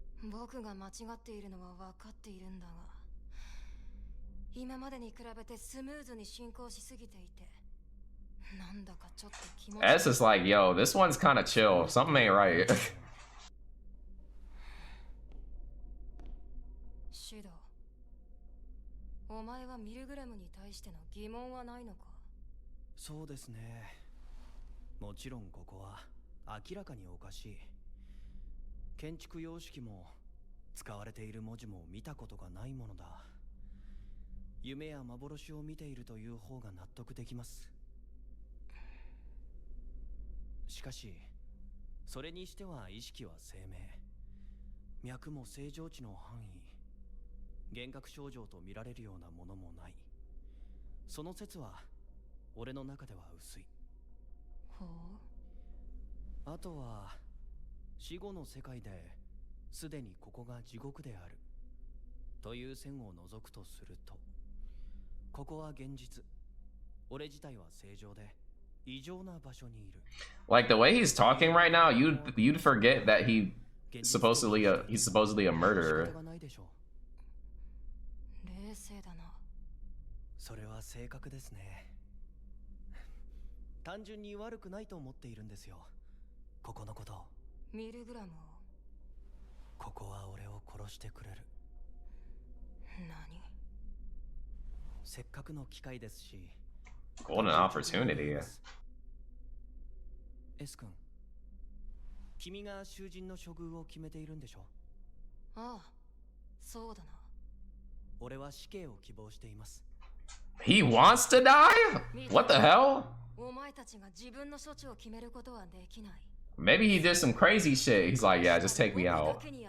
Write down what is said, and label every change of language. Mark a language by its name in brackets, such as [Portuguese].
[Japanese] 僕が間違っているのは分かっているんだが、今までに比べてスムーズに進行しすぎていて、なんだかちょっと気持ち。 [English] S is like, yo, this one's kind of chill. Something ain't right. [Japanese] シュド、お前はミルグラムに対しての疑問はないのか？そうですね。もちろんここは明らかにおかしい。建築様式も使われている文字も見たことがないものだ。夢や幻を見ているという方が納得できます。しかし、それにしては意識は生命。脈も正常値の範囲。幻覚症状と見られるようなものもない。その説は俺の中では薄い。ほう。あとは死後の世界ですでにここが地獄であるという線を除くとすると、ここは現実。俺自体は正常で異常な場所にいる。 [English] Like the way he's talking right now, you'd forget that he's supposedly a murderer. [Japanese] 冷静だな。それは正確ですね。単純に悪くないと思っているんですよ。ここのこと。ミルグラムを。ここは俺を殺してくれる。何？せっかくの機会ですし。 [English] Golden opportunity. [Japanese] S 君、君が囚人の処遇を決めているんでしょ？ああ、そうだな。俺は死刑を希望しています。 [English] He wants to die? What the hell? [Japanese] お前たちが自分の処置を決めることはできない。 [English] Maybe he did some crazy shit. He's like, yeah, just take me out.